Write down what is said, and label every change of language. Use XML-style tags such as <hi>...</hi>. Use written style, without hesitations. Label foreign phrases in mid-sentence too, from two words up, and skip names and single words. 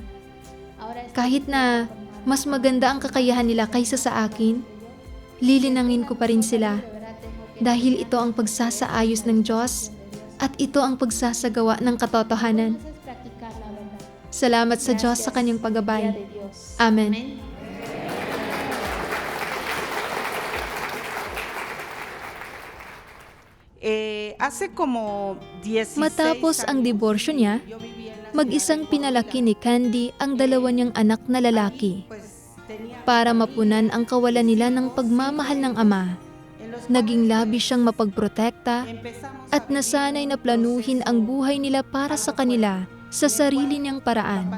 <tl>Kahit na mas maganda ang kakayahan nila kaysa sa akin, lilinangin ko pa rin sila dahil ito ang pagsasaayos ng Diyos at ito ang pagsasagawa ng katotohanan. Salamat sa Diyos sa kanyang paggabay. Amen.</tl> <es>Hace como 16</es> <tl>Matapos ang diborsyo niya, mag-isang pinalaki ni Candy ang dalawa niyang anak na lalaki. Para mapunan ang kawalan nila ng pagmamahal ng ama, naging labis siyang mapagprotekta at nasanay na planuhin ang buhay nila para sa kanila sa sarili niyang paraan.</tl>